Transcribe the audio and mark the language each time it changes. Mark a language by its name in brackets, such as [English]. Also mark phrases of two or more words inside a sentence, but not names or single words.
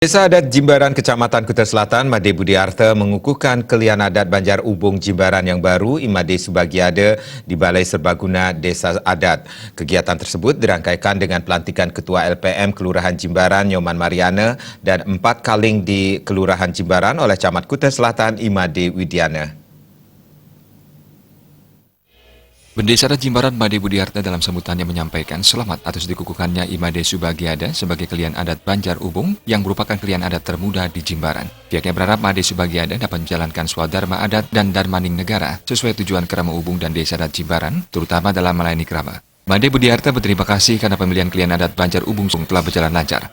[Indonesian] Desa Adat Jimbaran, Kecamatan Kuta Selatan, Made Budiarta mengukuhkan kelian adat Banjar Ubung Jimbaran yang baru Imade Subagiada di Balai Serbaguna Desa Adat. Kegiatan tersebut dirangkaikan dengan pelantikan Ketua LPM Kelurahan Jimbaran Nyoman Mariana dan 4 kaling di Kelurahan Jimbaran oleh Camat Kuta Selatan Imade Widiana. Bendahara Jimbaran Made Budiarta dalam sambutannya menyampaikan selamat atas dikukuhkannya Imade Subagiada sebagai kelian adat Banjar Ubung yang merupakan kelian adat termuda di Jimbaran. Pihaknya berharap Made Subagiada dapat menjalankan swadharma adat dan darmaning negara sesuai tujuan Krama Ubung dan Desa Adat Jimbaran, terutama dalam melayani Krama. Made Budiarta berterima kasih karena pemilihan kelian adat Banjar Ubung telah berjalan lancar.